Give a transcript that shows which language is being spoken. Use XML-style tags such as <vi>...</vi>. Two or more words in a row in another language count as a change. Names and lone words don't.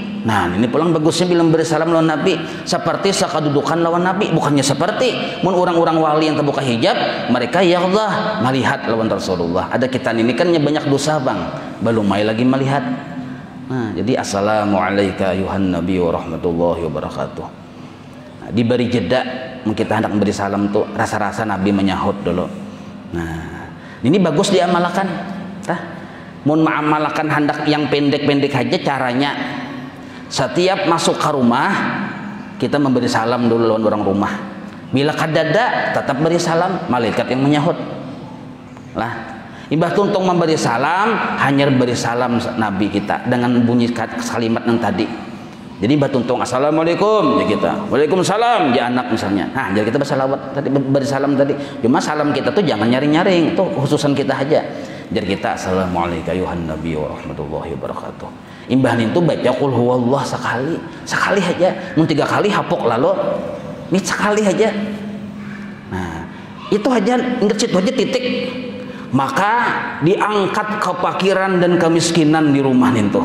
<bjn>Nah ini pulang bagusnya bilang bersalam lawan Nabi, seperti sakadudukan lawan Nabi, bukannya seperti mun orang-orang wali yang terbuka hijab, mereka ya Allah melihat lawan Rasulullah. Ada kita ini kan banyak dosa bang, belum mai lagi melihat. Nah jadi</bjn> <ar>السلام عليكم أيها النبي ورحمة الله وبركاته.</ar> <bjn>Diberi jeda kita hendak memberi salam tuh rasa-rasa Nabi menyahut dulu. Nah ini bagus diamalkan. Mun mengamalkan hendak yang pendek-pendek aja caranya. Setiap masuk ke rumah kita memberi salam dulu lawan orang rumah. Bila kadada tetap beri salam, malaikat yang menyahut. Lah imbah tuntung memberi salam hanya beri salam Nabi kita dengan bunyi kalimat yang tadi. Jadi batuntung assalamualaikum ya kita, waalaikumsalam ya anak misalnya. Nah jadi kita bersalawat tadi, bersalam tadi. Cuma salam kita tuh jangan nyaring-nyaring, itu khususan kita aja. Jadi kita</bjn> <ar>السلام عليكم أيها النبي ورحمة الله وبركاته.</ar> <bjn>Imbah itu baca</bjn> <ar>قل هو الله</ar> <bjn>sekali aja. Mun 3 kali hapok lalu, ini sekali aja. Nah itu aja, ingat situ aja titik. Maka diangkat kepakiran dan kemiskinan di rumah itu.</bjn>